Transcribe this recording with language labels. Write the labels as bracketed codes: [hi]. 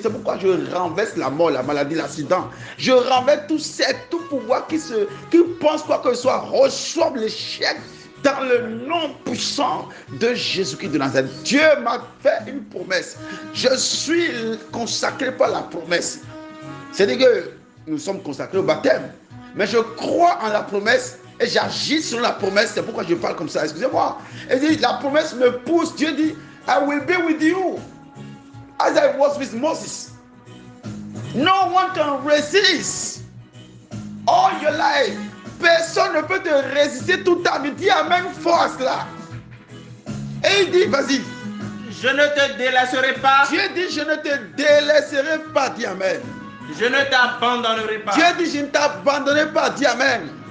[fr] C'est pourquoi je renverse la mort, la maladie, l'accident. Je renverse tout pouvoir qui pense quoi que ce soit, reçoit l'échec dans le nom puissant de Jésus-Christ de Nazareth. Dieu m'a fait une promesse. Je suis consacré par la promesse. C'est-à-dire que nous sommes consacrés au baptême. Mais je crois en la promesse et j'agis sur la promesse. C'est pourquoi je parle comme ça. Excusez-moi. Et dit, la promesse me pousse. [en] Dieu dit, I will be with you as I was with Moses. No one can resist all your life [fr] Personne ne peut te résister toute ta vie. Dis Amen force là. Et il dit, vas-y. Je ne te délaisserai pas. Dieu dit, je ne te délaisserai pas. Dis Amen. Je ne t'abandonnerai pas. Dieu dit, je ne t'abandonnerai pas. Dis Amen.